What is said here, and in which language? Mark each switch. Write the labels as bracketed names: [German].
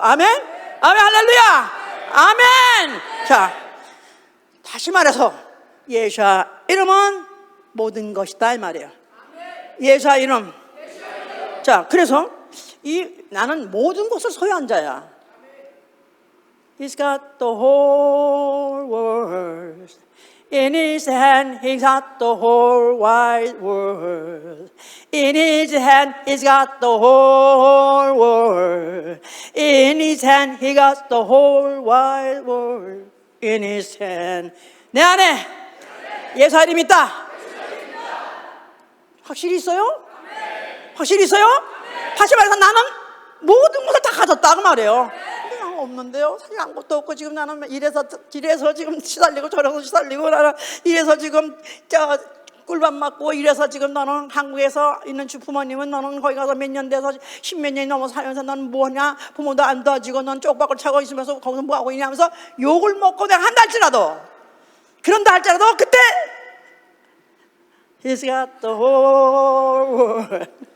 [Korean] 아멘. 아멘. 할렐루야. 아멘. 자, 다시 말해서 예수의 이름은 모든 것이다 이 말이에요. 예수의 이름. 자, 그래서 나는 모든 것을 소유한 자야. [English] He's got the whole world in his hand. He's got the whole wide world in his hand. He's got the whole world in his hand. He got the whole wide world in his hand. [Korean] 내 안에 예수 이름이 있다. 확실히 있어요? 확실히 있어요? 다시 말해서 나는 모든 것을 다 가졌다 그 말이에요. 없는데요. 사실 아무것도 없고 지금 나는 이래서 지금 시달리고 저래서 시달리고 나는 이래서 지금 꿀밥 맞고 이래서 지금 너는 한국에서 있는 부모님은 너는 거기 가서 몇 년 돼서 10몇 년이 넘어 살면서 너는 뭐냐, 부모도 안 도와주고 넌 쪽박을 차고 있으면서 거기서 뭐하고 있냐 하면서 욕을 먹고 내가 한다 할지라도, 그런다 할지라도 그때 [English] He's got the whole world.